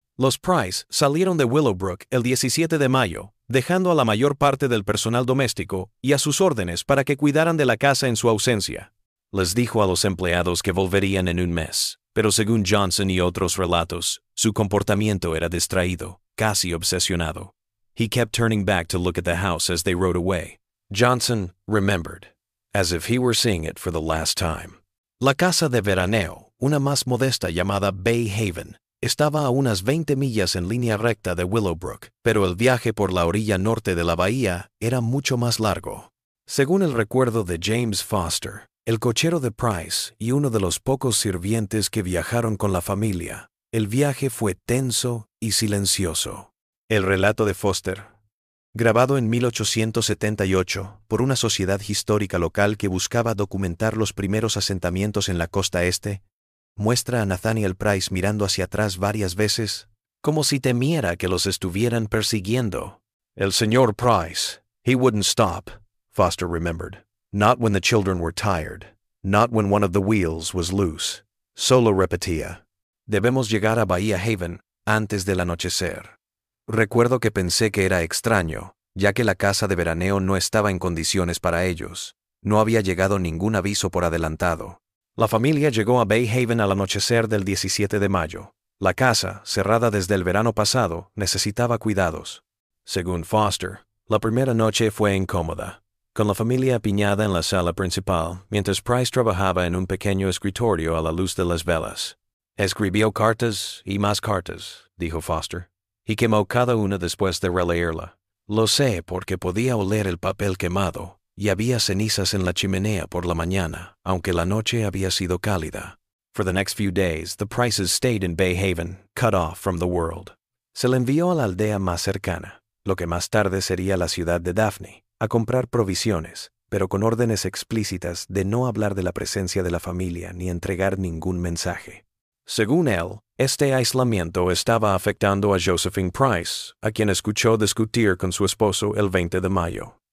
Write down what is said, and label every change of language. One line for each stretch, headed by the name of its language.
Spanish: Los Price salieron de Willowbrook el 17 de mayo, dejando a la mayor parte del personal doméstico y a sus órdenes para que cuidaran de la casa en su ausencia. Les dijo a los empleados que volverían en un mes, pero según Johnson y otros relatos, su comportamiento era distraído, casi obsesionado.
English: He kept turning back to look at the house as they rode away. Johnson remembered, as if he were seeing it for the last time.
Spanish: La casa de veraneo, una más modesta llamada Bay Haven, estaba a unas 20 millas en línea recta de Willowbrook, pero el viaje por la orilla norte de la bahía era mucho más largo. Según el recuerdo de James Foster, el cochero de Price y uno de los pocos sirvientes que viajaron con la familia, el viaje fue tenso y silencioso. El relato de Foster, grabado en 1878 por una sociedad histórica local que buscaba documentar los primeros asentamientos en la costa este, muestra a Nathaniel Price mirando hacia atrás varias veces, como si temiera que los estuvieran persiguiendo. El señor
English: Price, he wouldn't stop, Foster remembered. Not when the children were tired, not when one of the wheels was loose.
Spanish: Solo repetía, debemos llegar a Bahía Haven antes del anochecer. Recuerdo que pensé que era extraño, ya que la casa de veraneo no estaba en condiciones para ellos. No había llegado ningún aviso por adelantado. La familia llegó a Bay Haven al anochecer del 17 de mayo. La casa, cerrada desde el verano pasado, necesitaba cuidados. Según Foster, la primera noche fue incómoda, con la familia apiñada en la sala principal, mientras Price trabajaba en un pequeño escritorio a la luz de las velas. Escribió cartas y más cartas, dijo Foster, y quemó cada una después de releerla. Lo sé porque podía oler el papel quemado, y había cenizas en la chimenea por la mañana, aunque la noche había sido cálida.
English: For the next few days, the Prices stayed in Bay Haven, cut off from the world.
Spanish: Se le envió a la aldea más cercana, lo que más tarde sería la ciudad de Daphne, a comprar provisiones, pero con órdenes explícitas de no hablar de la presencia de la familia ni entregar ningún mensaje. Según él, este aislamiento estaba afectando a Josephine Price, a quien escuchó discutir con su esposo el 20 de mayo.